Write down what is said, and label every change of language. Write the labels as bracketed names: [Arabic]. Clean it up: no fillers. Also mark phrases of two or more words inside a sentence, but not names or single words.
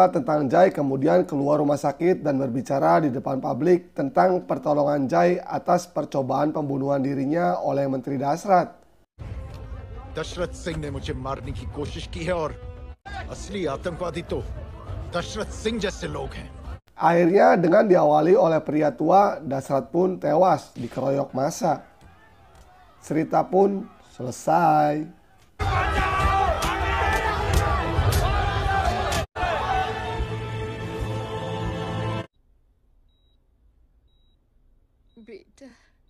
[Indonesian] tentang Jai kemudian keluar rumah sakit dan berbicara di depan publik tentang pertolongan Jai atas percobaan pembunuhan dirinya oleh Menteri Dasrat. [Hindi] दशरथ सिंह ने मुझे मारने की कोशिश की है और असली आतंकवादी तो दशरथ सिंह जैसे लोग हैं. [Indonesian] Akhirnya dengan diawali oleh pria tua, Dasrat pun tewas dikeroyok massa. Cerita pun selesai. [Hindi] बेटा